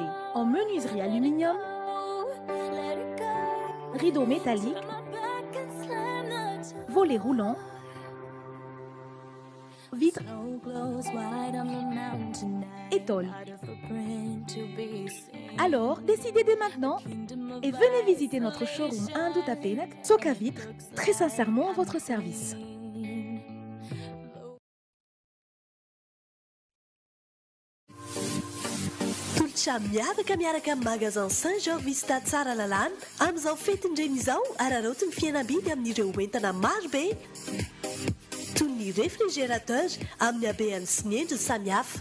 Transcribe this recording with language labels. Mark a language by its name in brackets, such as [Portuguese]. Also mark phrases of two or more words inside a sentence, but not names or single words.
[French] En menuiserie aluminium, rideaux métalliques, volets roulants, vitres et tôles. Alors, décidez dès maintenant et venez visiter notre showroom 1 de Tapenek, Socavitre, très sincèrement à votre service. [Malagasy] miaraka magasin Saint-Georges Vista tsara lalàna amin'izao fetindreny izao araraoty ny fihenam-bidy amin'ireo entana marobe toy ny réfrigérateur amin'ny habehany sy ny endriny samihafa.